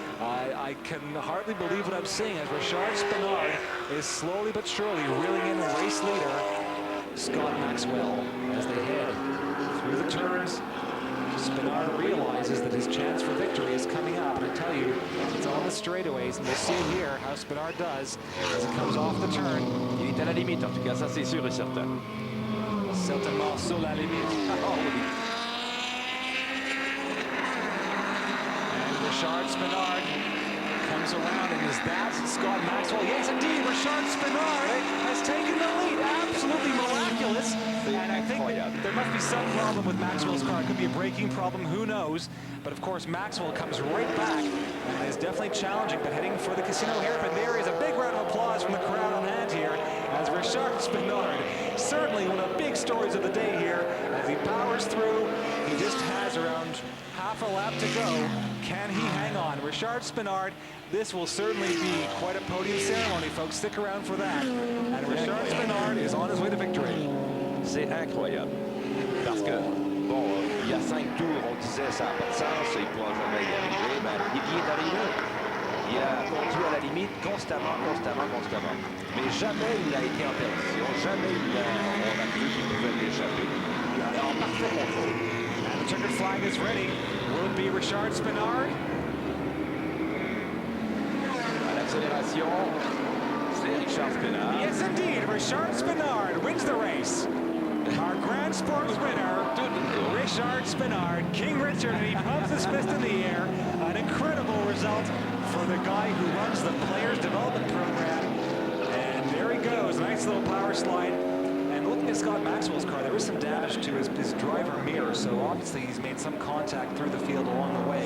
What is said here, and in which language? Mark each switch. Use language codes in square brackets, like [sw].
[en] I can hardly believe what I'm seeing as Richard Spinard is slowly but surely reeling in race leader Scott Maxwell as they head through the turns. Spinard realizes that his chance for victory is coming up, and I tell you, it's on the straightaways, and we'll see here how Spinard does as it comes off the turn. [fr] Il est à la limite, en tout cas, ça c'est sûr et certain. Certainement sur la limite. Oh, oui. [en] And Richard Spinard comes around, and is that Scott Maxwell? Yes, indeed, Richard Spinard has taken the lead. Absolutely miraculous. And I think there must be some problem with Maxwell's car. It could be a braking problem, who knows? But of course, Maxwell comes right back and is definitely challenging, but heading for the casino hairpin. There is a big round of applause from the crowd on hand here as Richard Spinard, certainly one of the big stories of the day here, as he powers through. He just has around half a lap to go. Can he hang on? Richard Spinard, this will certainly be quite a podium ceremony, folks. Stick around for that. And Richard Spinard is on his way to victory. [fr] C'est incroyable. Parce que, bon, il y a 5 tours, on disait ça n'a pas de sens, il ne pourra jamais y arriver. Ben, il y est arrivé. Il a conduit à la limite constamment. Mais jamais il a été en perdition. Jamais on a cru qu'il pouvait l'échapper. Alors, parfait contrôle. [en] And the checkered flag is ready. Will it be Richard Spinard? [fr] À l'accélération, c'est Richard Spinard. [en] Yes, indeed. Richard Spinard wins the race. Our Grand Sports winner, Richard Spinard, King Richard, and he pumps his fist in the air. An incredible result for the guy who runs the Players Development Program. And there he goes, nice little power slide. And looking at Scott Maxwell's car, there is some damage to his driver mirror, so obviously he's made some contact through the field along the way.